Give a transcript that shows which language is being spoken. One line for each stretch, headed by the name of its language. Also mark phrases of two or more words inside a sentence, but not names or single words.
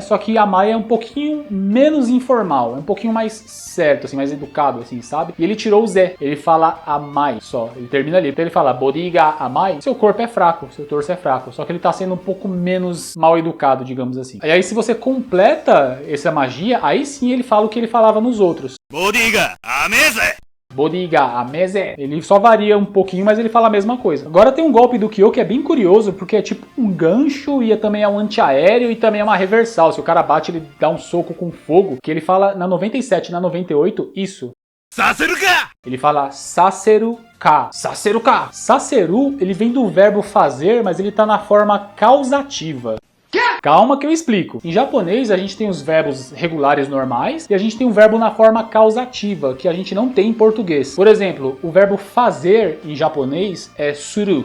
Portuguese: Só que amai é um pouquinho menos informal, é um pouquinho mais certo, assim, mais educado, assim, sabe? E ele tirou o zé. Ele fala amai só. Ele termina ali. Então ele fala
Japanese: ボディが甘い.
Portuguese: Seu corpo é fraco, seu torso é fraco. Só que ele tá sendo um pouco menos mal educado, digamos assim. E aí se você completa essa magia, aí sim ele fala o que ele falava nos outros.
Japanese: ボディが甘えぜボディが甘えぜ.
Portuguese: Ele só varia um pouquinho, mas ele fala a mesma coisa. Agora tem um golpe do Kyo que é bem curioso, porque é tipo um gancho e também é um antiaéreo e também é uma reversal. Se o cara bate, ele dá um soco com fogo, que ele fala na 97 e na 98, isso.
Japanese: させるか
Portuguese: Ele fala
Japanese: させるか. させるか.
Portuguese: Saseru, ele vem do verbo fazer, mas ele tá na forma causativa. Calma que eu explico. Em japonês a gente tem os verbos regulares normais e a gente tem um verbo na forma causativa, que a gente não tem em português. Por exemplo, o verbo fazer em japonês é suru.